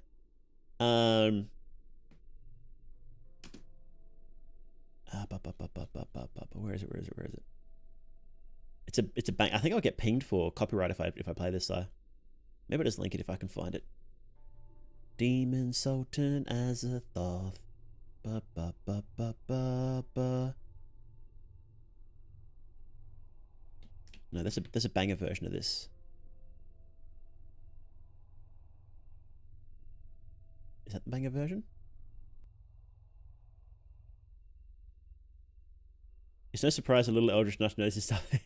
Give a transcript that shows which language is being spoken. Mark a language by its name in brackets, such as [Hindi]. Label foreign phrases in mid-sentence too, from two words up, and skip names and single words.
[English] Where is it? It's a bang. I think I'll get pinged for copyright if I play this though. Maybe I'll just link it if I can find it. Demon Sultan Azathoth. Ba ba ba ba ba ba. No, there's a banger version of this. Is that the banger version? It's no surprise a little Eldritch Nush knows this stuff.